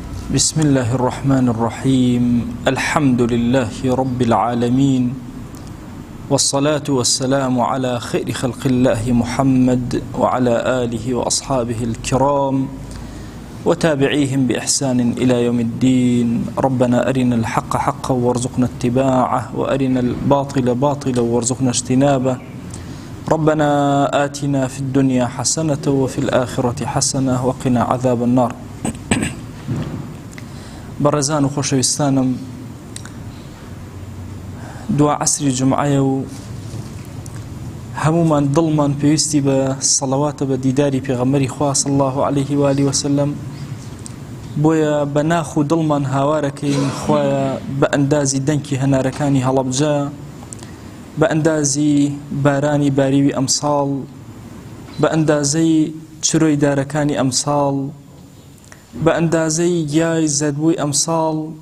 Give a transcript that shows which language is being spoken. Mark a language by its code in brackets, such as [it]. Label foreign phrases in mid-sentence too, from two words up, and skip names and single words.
[ar] بسم الله الرحمن الرحيم الحمد لله رب العالمين والصلاة والسلام على خير خلق الله محمد وعلى آله وأصحابه الكرام وتابعيهم بإحسان إلى يوم الدين. ربنا أرنا الحق حقا وارزقنا اتباعه وأرنا الباطل باطلا وارزقنا اجتنابه. ربنا آتنا في الدنيا حسنة وفي الآخرة حسنة وقنا عذاب النار. [ckb] بەڕێزان و خۆشەویستانم، دوا عەسری جومعەیە و هەمومان دڵمان پێویستی بە سەڵەواتە بە دیداری پێغەمبەری خوا [ar] صلی الله عليه و آله وسلم، [ckb] بۆیە بە ناخ و دڵمان هاوارەکەین خوایە بە ئەندازی دەنگی هەنارەکانی هەڵەبجە، بە ئەندازی بارانی باریوی ئەمساڵ، بە ئەندازەی چرۆی دارەکانی ئەمساڵ، بە ئەندازەی گیای زەدبووی ئەمساڵ،